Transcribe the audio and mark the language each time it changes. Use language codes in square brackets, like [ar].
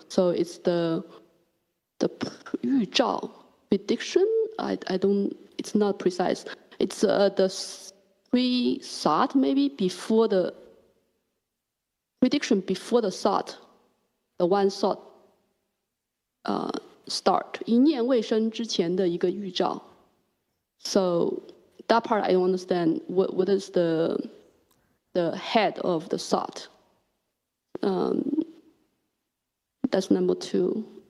[en] So it's the 预兆 prediction. I don't. It's not precise. It's the pre-thought maybe before the prediction before the thought, the one thought start. [zh] 一念未生之前的一个预兆. [en] So that part I don't understand. What is the head of the thought? That's number 2.